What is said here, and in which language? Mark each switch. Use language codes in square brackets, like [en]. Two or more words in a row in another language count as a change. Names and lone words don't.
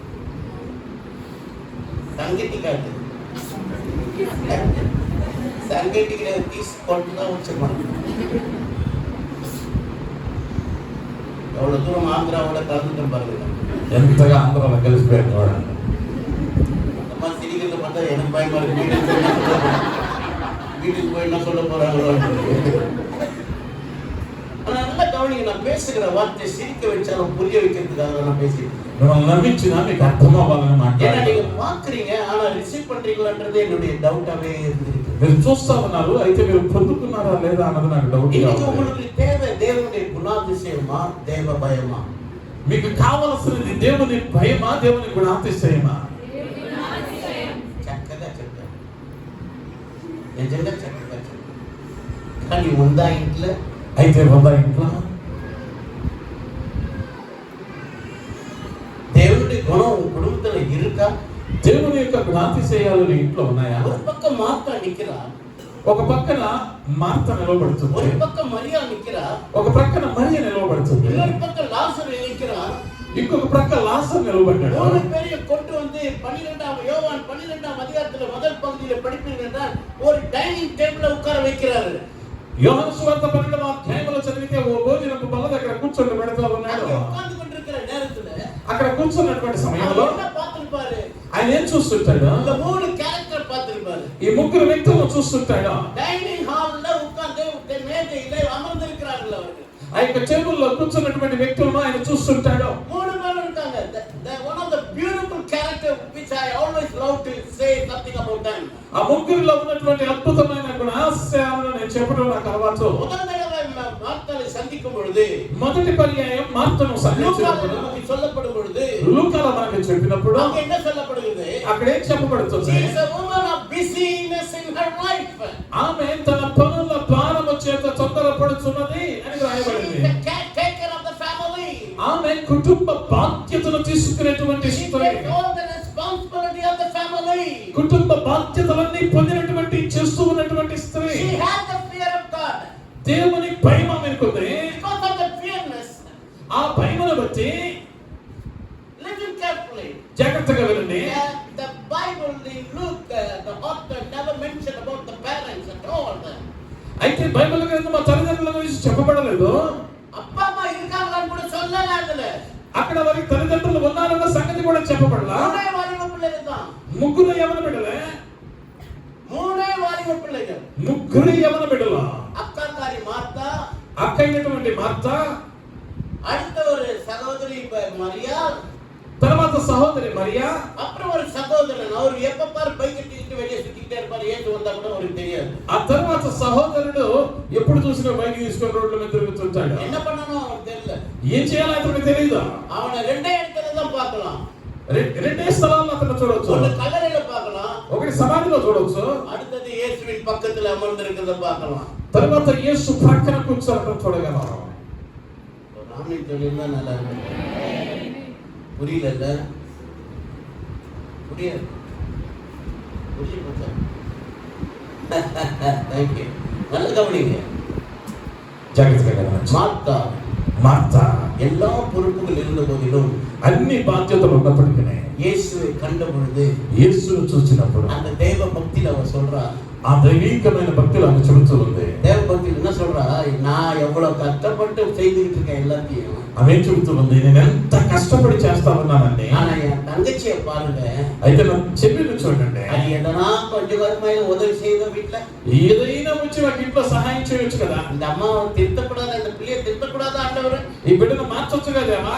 [te] సంగతి కాదు, సంగతికి నేను తీసుకుంటున్నా వచ్చి మనం ఎవడ దూరం ఆంధ్ర కూడా కలుగుతాం పర్లేదు. ఎంతగా ఆంధ్రలో కలిసిపోయాడు చూడండి. [ta] அம்மா சிரிக்கிறத பார்த்தா எனக்கு பயமா இருக்கு. வீட்டுக்கு போய் என்ன சொல்ல போறாங்களோ. ஆனா நல்லா கவனிங்க, நான் பேசுகிற வார்த்தை சிரிக்க வச்சாலும் புரிய வைக்கிறதுக்காக நான் பேசிட்டேன். [te] మిమ్మల్ని నమ్మించినా మీకు అర్థం అవ్వాలని [ta] ஏன்னா [te] మాట్లాడారు. [ta] நீங்க பாக்குறீங்க, ஆனா ரிசீவ் பண்றீங்களான்றது என்னுடைய டவுட்டாவே இருந்திருக்கு. [te] మీరు చూస్తా ఉన్నారు, అయితే మీరు పొందుకున్నారా లేదా అన్నది నాకు డౌట్. [ta] இன்னைக்கு உங்களுக்கு தேவை தேவனுடைய குணாதிசயமா, தேவ பயமா? [te] మీకు కావలసినది దేవుని భయమా, దేవుని గుణాతిశయమా? చక్కగా చెప్తాను, నిజంగా చక్కగా చెప్తాను. కానీ ఉందా ఇంట్లో? అయితే ఉందా ఇంట్లో? దేవుడి గుణం [ta] కుటుంబத்துல இருக்கா? [te] దేవుని యొక్క గుణాతిశయాలు నీ ఇంట్లో ఉన్నాయా? [ta] ஒரு பக்கம் மார்த்தா நிக்கிறா, [te] ఒక పక్కన మార్త నిలబడుతుంది, [ta] ஒரு பக்கம் மரியா நிக்கிறா, [te] ఒక ప్రక్కన మరియ నిలబడుతుంది, [ta] இன்னொரு பக்கம் லாசரு நிக்கிறான், [te] ఇంకొక ప్రక్క లాజరు నిలబడ్డాడు. [ta] மூணு பேரையும் கொண்டு வந்து 12ஆம் யோவான் 12ஆம் அதிகாரத்துல முதல் பகுதியில படிப்பீங்க என்றால் ஒரு [en] dining table [ta] உட்கார வைக்கிறாரு. [te] యోహాను సువార్త 12వ అధ్యాయంలో చదివితే ఓ భోజనపు బల్ల దగ్గర కూర్చొని పెడతా ఉన్నాడు. [ta] அங்க உட்கார்ந்து கொண்டிருக்கிற நேரத்துல [te] అక్కడ కూర్చున్నటువంటి సమయంలో [ta] என்ன பார்த்திருப்பாரு? [te] ఆయన ఏం చూస్తుంటాడు? [ta] இந்த மூணு கேரக்டர் பார்த்திருப்பாரு. [te] ఈ ముగ్గురు వ్యక్తులను చూస్తుంటాడు. [en] dining hall [ta] உட்கார்ந்து மேஜையில அமர்ந்திருக்கிறார்கள் அவர்கள். [te] ఆ యొక్క టేబుల్లో కూర్చున్నటువంటి వ్యక్తులను ఆయన చూస్తుంటాడు. [ta] மூணு பேர் இருக்காங்க. [en] One of the beautiful character which I always love to say something about them. [te] ఆ ముగ్గురిలో ఉన్నటువంటి అద్భుతమైన గుణాశయాలను నేను చెప్పడం నాకు అలవాటు. [ta] முதல் தடவை மார்த்தாளை சந்திக்கும் பொழுது, [te] మొదటి పర్యాయం మార్తను సంధించినప్పుడు, [ta] நமக்கு சொல்லப்படும் பொழுது, [te] లూకాలో మనకు చెప్పినప్పుడు [ta] அங்க என்ன சொல்லப்படுகிறது? [te] అక్కడ ఏం చెప్పబడుతుంది? [en] She is a woman of busyness in her life. [te] ఆమె తన పనుల భారము చేత తొందరపడుతున్నది అని రాయబడింది. [en] She is a caretaker of the family. [te] ఆమె కుటుంబ బాధ్యతను తీసుకునేటువంటి [en] She [te] స్త్రీ, [en] takes all the responsibility of the family. [te] కుటుంబ బాధ్యతలన్నీ పొందినటువంటి చేస్తూ ఉన్నటువంటి స్త్రీ. [en] She has the fear of God. [te] దేవుని భయం ఆమెకుంది. [en] Because of the fearness, [te] ఆ భయమును బట్టి [en] listen carefully. [te] జాగ్రత్తగా వినండి. [en] The Bible in Luke, the author never mentioned about the parents at all. [te] అయితే బైబిల్ గ్రంథం ఆ తల్లిదండ్రుల గురించి చెప్పబడలేదు. [ta] அப்பா அம்மா இருக்காங்களான்னு கூட சொல்லல அதுல. [te] అక్కడ వారి తల్లిదండ్రులు ఉన్నారన్న సంగతి కూడా చెప్పబడలా. [ta] மூணே வாலிப பிள்ளைகள் தான். [te] ముగ్గురు యవన బిడ్డలే. [ta] மூணே வாலிப பிள்ளைகள். [te] ముగ్గురు యవన బిడ్డలు. [ta] அக்காக்காரி மார்த்தா, [te] అక్క అయినటువంటి మార్త, [ta] அடுத்த ஒரு சகோதரி மரியா, [te] తర్వాత సహోదరి మరియా, [ta] அப்புறம் ஒரு சகோதரன். அவர் எப்ப பாரு பைக் கட்டிட்டு வெளியே சுத்திட்டே இருப்பாரு. ஏன் வந்தா கூட அவருக்கு தெரியாது. [te] ఆ తర్వాత సహోదరుడు ఎప్పుడు చూసినా బైక్ తీసుకొని రోడ్ల మీద తిరుగుతుంటాడు. [ta] என்ன பண்ணணும் அவருக்கு தெரியல. [te] ఏం చేయాలో అతనికి తెలియదు. [ta] அவனை ரெண்டே இடத்துல தான் பார்க்கலாம். [te] రెండే స్థలాల్లో అతను చూడొచ్చు. [ta] ஒன்னு கல்லறையில பார்க்கலாம், [te] ఒకటి సమాధిలో చూడొచ్చు, [ta] அடுத்தது இயேசுவின் பக்கத்துல அமர்ந்திருக்கிறத பார்க்கலாம். [te] తర్వాత యేసు ప్రక్కన కూర్చోవడం చూడగలం. [ta] ராமன் சொல்லியிருந்தா நல்லா இருக்கும். புரியல, புரியாது, புரியுது. தேங்க்யூ. நல்ல கவனிங்க. [te] జాగ్రత్తగా గమనించు. [ta] மார்த்தா [te] మార్త [ta] எல்லா பொறுப்புகள் இருந்த போதிலும் [te] అన్ని బాధ్యతలు ఉన్నప్పటికీ [ta] இயேசுவை கண்ட பொழுது [te] యేసును చూసినప్పుడు [ta] அந்த தேவ பக்தியில அவ சொல்றா, [te] ఆ దైవికమైన భక్తులు ఆమె చెబుతూ ఉంది. [ta] தேவ பக்தியில் என்ன சொல்றா? நான் எவ்வளவு கஷ்டப்பட்டு செய்துகிட்டு இருக்கேன் எல்லாத்தையும். [te] ఆమె చెబుతూ ఉంది, నేను ఎంత కష్టపడి చేస్తా ఉన్నానండి. [ta] ஆனா என் தங்கச்சியை பாருங்க, [te] అయితే నా చెల్లెలు చూడండి, [ta] அது எதனா கொஞ்சம் கொஞ்சமா உதவி செய்த வீட்டுல [te] ఏదైనా వచ్చి నాకు ఇంట్లో సహాయం చేయొచ్చు కదా. [ta] இந்த அம்மாவை திருத்தக்கூடாது, அந்த பிள்ளையை திருத்தக்கூடாது ஆண்டவர் [te] ఈ బిడ్డను మార్చొచ్చు కదేమా